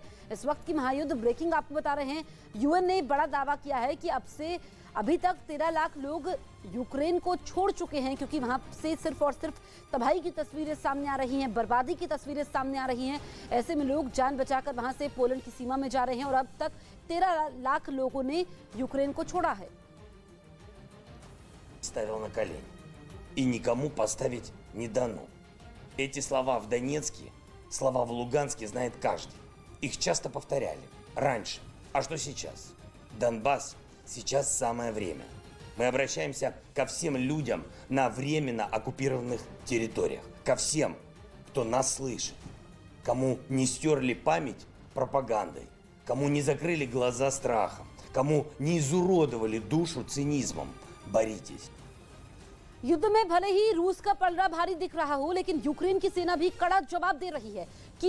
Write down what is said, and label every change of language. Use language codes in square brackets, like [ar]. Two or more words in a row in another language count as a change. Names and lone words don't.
[hi] इस वक्त की महायुद्ध ब्रेकिंग आपको बता रहे हैं। यूएन ने बड़ा दावा किया है कि अब से अभी तक 13 लाख लोग यूक्रेन को छोड़ चुके हैं, क्योंकि वहां से सिर्फ और सिर्फ तबाही की तस्वीरें सामने आ रही हैं, बर्बादी की तस्वीरें सामने आ रही हैं। ऐसे में लोग जान बचाकर वहां से पोलैंड की सीमा में जा रहे हैं और अब तक 13 लाख लोगों ने यूक्रेन को छोड़ा है। [ru] ставил на колени и никому поставить не дано. Эти слова в Донецке, слова в Луганске знает каждый. Их часто повторяли раньше. А что сейчас? Донбасс сейчас самое время. Мы обращаемся ко всем людям на временно оккупированных территориях. Ко всем, кто нас слышит. Кому не стерли память пропагандой. Кому не закрыли глаза страхом. Кому не изуродовали душу цинизмом. Боритесь. [hi] युद्ध में भले ही रूस का पलड़ा भारी दिख रहा हो, लेकिन यूक्रेन की सेना भी कड़ा जवाब दे रही है।